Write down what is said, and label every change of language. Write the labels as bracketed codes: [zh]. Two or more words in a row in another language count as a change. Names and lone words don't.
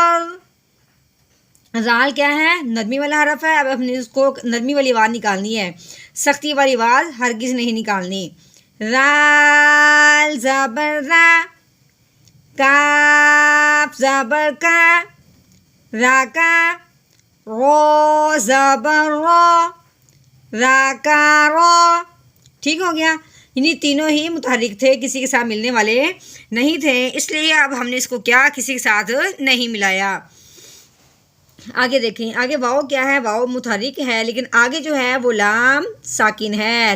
[ur] زال کیا ہے؟ نرمی والا حرف ہے. اب ہم نے اس کو نرمی والی آواز نکالنی ہے، سختی والی آواز ہرگز نہیں نکالنی. رال زبر را، کاف زبر کا، را کا. رو زبر رو، را کا رو. ٹھیک ہو گیا، یعنی تینوں ہی متحرک تھے، کسی کے ساتھ ملنے والے نہیں تھے، اس لیے اب ہم نے اس کو کیا کسی کے ساتھ نہیں ملایا. آگے دیکھیں، آگے واؤ کیا ہے؟ واؤ متحرک ہے، لیکن آگے جو ہے وہ لام ساکن ہے.